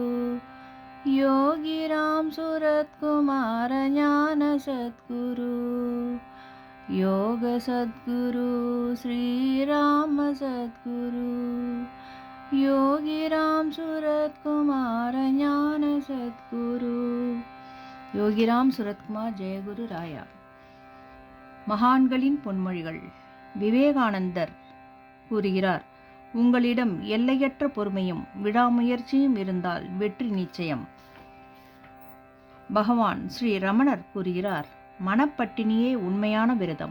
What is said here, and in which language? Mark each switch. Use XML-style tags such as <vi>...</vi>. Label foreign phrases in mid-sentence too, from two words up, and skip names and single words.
<sa>योगीराम सूरतकुमार ज्ञान सद्गुरु, योग सद्गुरु श्री राम सद्गुरु, योगीराम सूरतकुमार ज्ञान सद्गुरु।</sa> <ta>யோகிராம் சூரத்குமார், ஜெயகுரு ராயா. மகான்களின் பொன்மொழிகள். விவேகானந்தர் கூறுகிறார், உங்களிடம் எல்லையற்ற பொறுமையும் விடாமுயற்சியும் இருந்தால் வெற்றி நிச்சயம். பகவான் ஸ்ரீ ரமணர் கூறுகிறார், மனப்பட்டினியே உண்மையான விரதம்.</ta>